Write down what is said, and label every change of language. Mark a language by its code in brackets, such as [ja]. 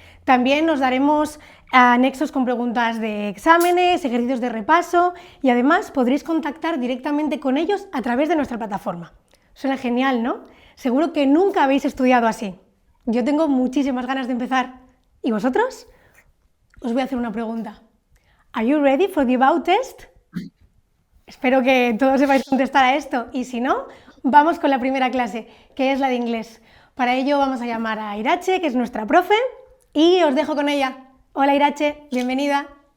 [es] También nos daremos anexos con preguntas de exámenes, ejercicios de repaso y además podréis contactar directamente con ellos a través de nuestra plataforma. Suena genial, ¿no? Seguro que nunca habéis estudiado así. Yo tengo muchísimas ganas de empezar. ¿Y vosotros? Os voy a hacer una pregunta. [en] Are you ready for the About test? [es] Espero que todos sepáis contestar a esto y si no, vamos con la primera clase, que es la de inglés. Para ello vamos a llamar a Irache, que es nuestra profe, y os dejo con ella. Hola Irache, bienvenida.